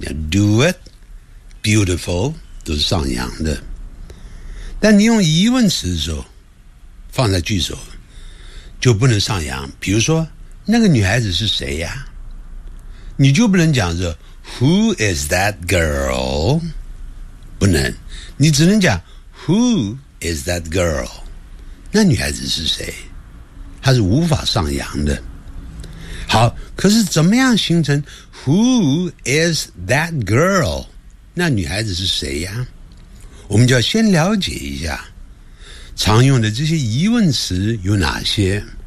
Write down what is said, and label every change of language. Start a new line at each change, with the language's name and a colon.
Chinese: Do it, beautiful 都是上扬的。但你用疑问词的时候，放在句首，就不能上扬。比如说，那个女孩子是谁呀？你就不能讲说
English: Who is that girl?
Chinese: 不能，你只能讲
English: Who is that girl?
Chinese: 那女孩子是谁？她是无法上扬的。好，可是怎么样形成
English: Who is that girl?
Chinese: 那女孩子是谁呀？我们就要先了解一下常用的这些疑问词有哪些。